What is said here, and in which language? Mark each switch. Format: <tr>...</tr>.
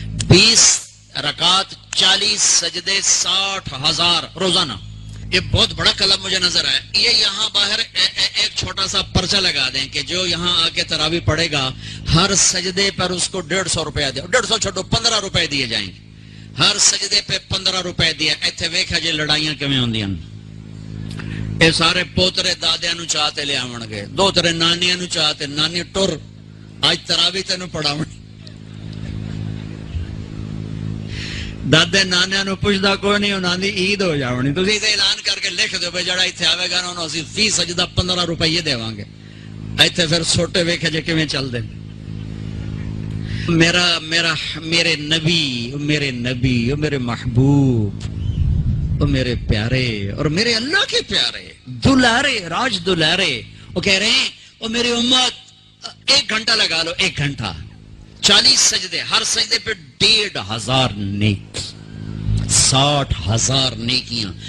<ur>20 رکعت 40 سجدے 60,000 روزانہ. یہ بہت بڑا کلم مجھے نظر آیا. یہ یہاں باہر ایک چھوٹا سا پرچہ لگا دیں کہ جو یہاں آ کے تراوی پڑھے گا ہر سجدے پر اس کو 150 روپیہ دیا. 150 چھوڑو 15 روپے دیے جائیں گے. ہر سجدے پہ 15 روپے دیا.</ur> <pa>ایتھے ویکھا جی لڑائیاں کیویں ہوندیاں. اے سارے پوترے دادیاں نو چاہتے لے آون گے، دوترے نانیاں نو چاہتے، نانی ٹر اج تراوی تینوں پڑھاون. دادے نانیاں نو پوچھدا کوئی نہیں، انہاں دی عید ہو جاونی. تسی تے اعلان کر کے لکھ دیو بھئی جڑا ایتھے آوے گا نا انہوں اسی فی سجدہ 15 روپے دیواں گے. ایتھے پھر سوٹے ویکھے جے کیویں چل دے.</pa> <ur>میرے نبی، میرے محبوب، میرے پیارے اور میرے اللہ کے پیارے دلارے، راج دلارے، وہ کہہ رہے ہیں وہ میری امت 1 گھنٹہ لگا لو، 1 گھنٹہ 40 سجدے، ہر سجدے پہ 1500 نیکی، 60,000 نیکیاں.</ur>